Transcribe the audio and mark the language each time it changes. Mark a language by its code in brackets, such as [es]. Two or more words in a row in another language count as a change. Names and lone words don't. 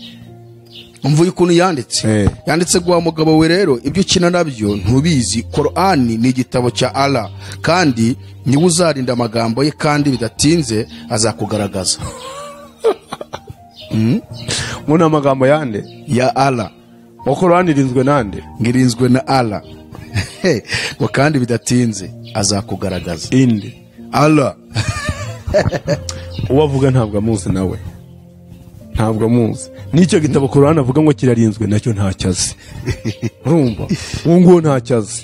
[rw] Umvuye ukuntu yanditse gwa mugabo we, rero ibyo ukina nabyo ntubizi. Qur'an ni igitabo cya Allah, kandi niwe uzarinda amagambo ye, kandi bidatinze azakugaragaza. Muna amagambo yande ya Allah. Qur'an irinzwe nande? Ngirinzwe na Allah. Ngo kandi bidatinze azakugaragaza. Inde Allah. Uwavuga ntabwo amuzi nawe, ntabwo amuzi. Nicyo gitabo Qur'an avuga ngo kirarinzwe nacyo ntacyazi. Urumva uwo ngo ntacyazi.